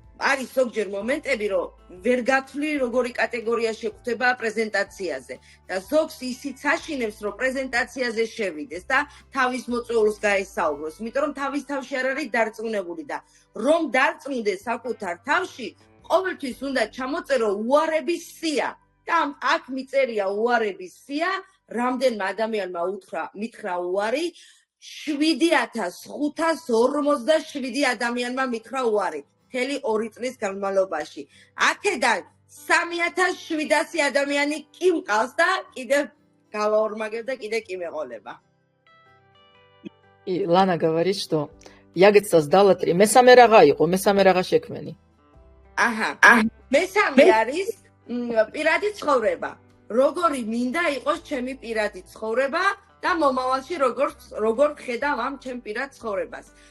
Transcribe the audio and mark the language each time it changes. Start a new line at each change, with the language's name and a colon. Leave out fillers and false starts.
Georgian: არის ზოგჯერ მომენტები, რომ ვერ გათვლი როგორი კატეგორია შეგვხვდება პრეზენტაციაზე და ზოგს ისიც აშინებს, რომ პრეზენტაციაზე შევიდეს და თავის მოწვეულს გაესაუბროს, იმიტომ რომ თავის თავში არ არის დარწმუნებული და რომ დარწმუნდეს საკუთარ თავში, ყოველთვის უნდა ჩამოწერო უარების სია და აქ მიწერია უარების სია, რამდენმა ადამიანმა მითხრა უარი, 7547 ადამიანმა მითხრა უარი. მთელი 2 წლის განმავლობაში. აქედან 3700 ადამიანი კი მყავს და კიდევ გავაორმაგებ და კიდე კი მეყოლება.
Russian: И Лана говорит, что я, говорит, создала 3.
Georgian: Месаме рага იყო, месаме рага შექმენი. აჰა. მესამე არის პირადი ცხოვრება. როგორი მინდა იყოს ჩემი პირადი ცხოვრება და მომავალში როგორ ხედავ ამ ჩემ პირად ცხოვრებას.